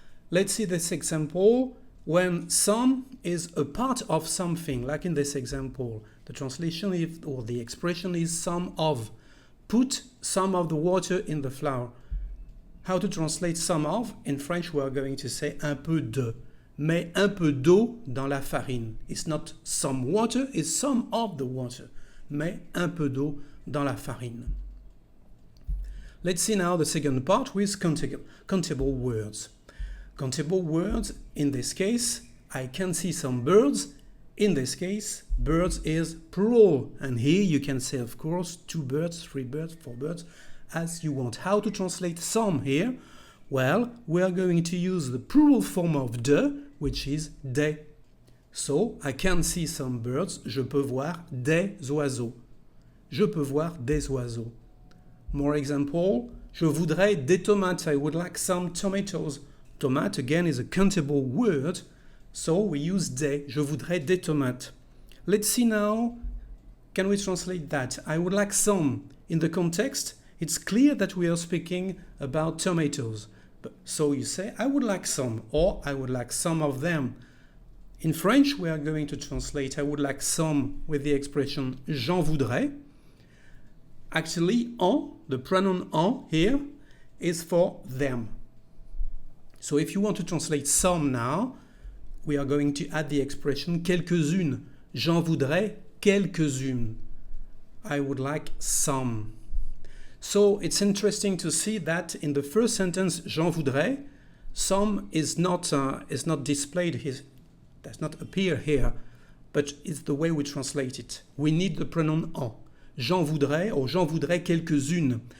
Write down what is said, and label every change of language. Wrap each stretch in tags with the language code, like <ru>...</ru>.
<en>Let's see this example. When some is a part of something, like in this example, the translation is, or the expression is some of. Put some of the water in the flour. How to translate some of? In French, we are going to say un peu de.</en> <fr>Mets un peu d'eau dans la farine.</fr> <en>It's not some water, it's some of the water.</en> <fr>Mets un peu d'eau dans la farine.</fr> <en>Let's see now the second part with countable words. Countable words, in this case, I can see some birds. In this case, birds is plural. And here you can say, of course, 2 birds, 3 birds, 4 birds, as you want. How to translate some here? Well, we are going to use the plural form of de, which is des. So, I can see some birds.</en> <fr>Je peux voir des oiseaux. Je peux voir des oiseaux.</fr> <en>More example.</en> <fr>Je voudrais des tomates.</fr> <en>I would like some tomatoes. Tomate, again, is a countable word. So, we use des.</en> <fr>Je voudrais des tomates.</fr> <en>Let's see now. Can we translate that? I would like some. In the context, it's clear that we are speaking about tomatoes. So you say, I would like some, or I would like some of them. In French, we are going to translate I would like some with the expression</en> <fr>j'en voudrais.</fr> <en>Actually, en, the pronoun en here, is for them. So if you want to translate some now, we are going to add the expression quelques-uns.</en> <fr>J'en voudrais quelques-unes.</fr> <en>I would like some. So it's interesting to see that in the first sentence,</en> <fr>j'en voudrais,</fr> <en>some is not displayed here, does not appear here, but it's the way we translate it. We need the pronoun en.</en> <fr>J'en voudrais or j'en voudrais quelques-unes.</fr>